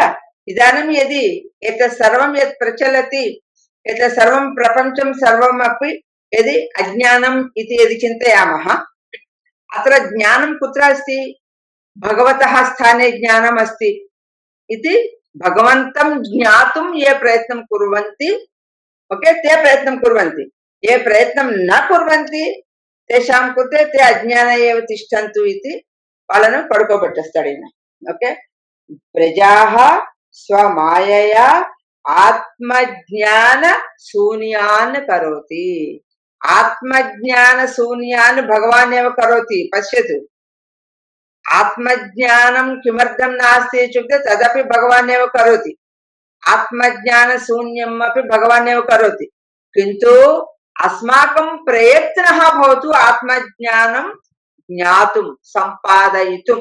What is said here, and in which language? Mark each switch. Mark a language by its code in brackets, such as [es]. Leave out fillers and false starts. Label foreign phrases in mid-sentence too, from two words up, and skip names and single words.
[sa] इदानीं यदि एतत् सर्वं यत् प्रचलति, एतत् सर्वं प्रपञ्चं सर्वमपि यदि अज्ञानम् इति यदि चिन्तयामः, अत्र ज्ञानं कुत्र अस्ति? भगवतः स्थाने ज्ञानम् अस्ति इति भगवन्तं ज्ञातुं ये प्रयत्नं कुर्वन्ति, ओके, ते प्रयत्नं कुर्वन्ति। ये प्रयत्नं न कुर्वन्ति तेषां कृते ते अज्ञाने एव तिष्ठन्तु इति [te] వాళ్ళను పడుకోబెట్టేస్తాడు ఈయన। [sa] ఓకే, ప్రజాః స్వమాయయా ఆత్మజ్ఞాన శూన్యాన్ కరోతి। ఆత్మజ్ఞాన శూన్యాన్ భగవాన్ एव करोति। पश्यतु, आत्मज्ञानं किमर्थं नास्ति इत्युक्ते तदपि भगवान् एव करोति। आत्मज्ञान शून्यम् अपि भगवान् एव करोति, किन्तु अस्माकं प्रयत्नः भवतु आत्मज्ञानं ज्ञातुं सम्पादयितुं।